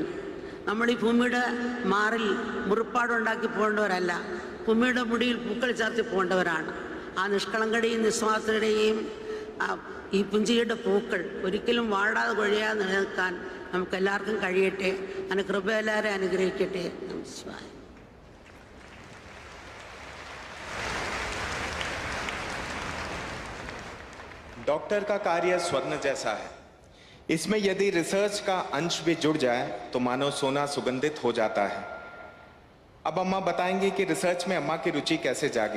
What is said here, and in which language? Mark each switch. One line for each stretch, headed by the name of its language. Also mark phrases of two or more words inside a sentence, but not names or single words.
Malayalam: നമ്മൾ ഈ ഭൂമിയുടെ മാറിൽ മുറിപ്പാടുണ്ടാക്കി പോകേണ്ടവരല്ല, ഭൂമിയുടെ മുടിയിൽ പൂക്കൾ ചാർത്തി പോകേണ്ടവരാണ്. ആ നിഷ്കളങ്കയുടെയും നിസ്വാർത്ഥതയുടെയും ഈ പുഞ്ചിരിയുടെ പൂക്കൾ ഒരിക്കലും വാടാതെ കൊഴിയാതെ നിലനിൽക്കാൻ നമുക്കെല്ലാവർക്കും കഴിയട്ടെ. അതിന് കൃപ എല്ലാവരെയും അനുഗ്രഹിക്കട്ടെ. നമസ്കാരം.
Hindi: डॉक्टर का कार्य स्वर्ण जैसा है. इसमें यदि रिसर्च का अंश भी जुड़ जाए तो मानो सोना सुगंधित हो जाता है. अब अम्मा बताएंगी कि रिसर्च में अम्मा की रुचि कैसे जागी.